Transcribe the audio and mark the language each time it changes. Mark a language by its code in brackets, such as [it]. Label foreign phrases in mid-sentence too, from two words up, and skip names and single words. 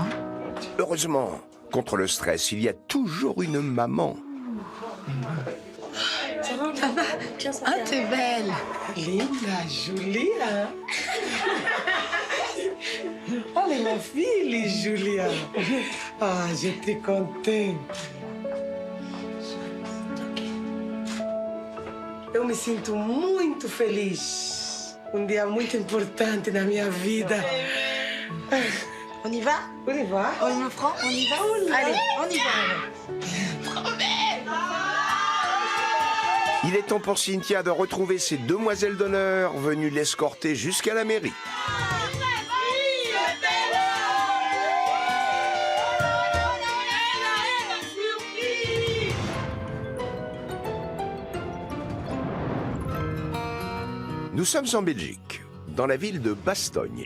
[fr] Heureusement, contre le stress, il y a toujours une maman. Ça va? Tiens, ça Ah, va. t'es belle. Linda, Julia. Oh, mais ma fille, Julia. Ah, j'étais contente. [pt] Eu me sinto muito feliz. Dia muito importante na minha vida. [fr] On y va? On y va? On me prend? On y va? Allez, on y va. Il est temps pour Cynthia de retrouver ses demoiselles d'honneur venues l'escorter jusqu'à la mairie. Nous sommes en Belgique, dans la ville de Bastogne.